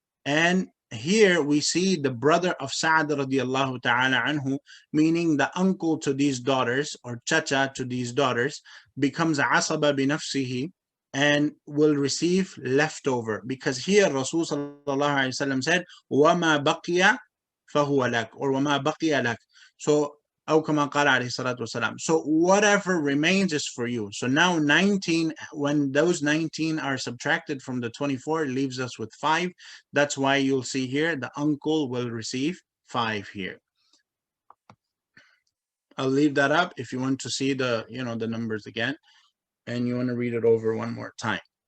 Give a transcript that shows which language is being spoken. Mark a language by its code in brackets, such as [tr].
[en] And here we see the brother of Sa'd radiallahu ta'ala anhu, meaning the uncle to these daughters or chacha to these daughters, becomes asaba binafsihi and will receive leftover, because here Rasul sallallahu alaihi wasallam said [ar] wama baqiya fahuwa lak, [en] or wama baqiya lak. [ar] So أو كما قال عليه الصلاة والسلام. [en] So whatever remains is for you. So now 19, when those 19 are subtracted from the 24, it leaves us with 5. That's why you'll see here the uncle will receive 5 here. I'll leave that up if you want to see the the numbers again and you want to read it over one more time.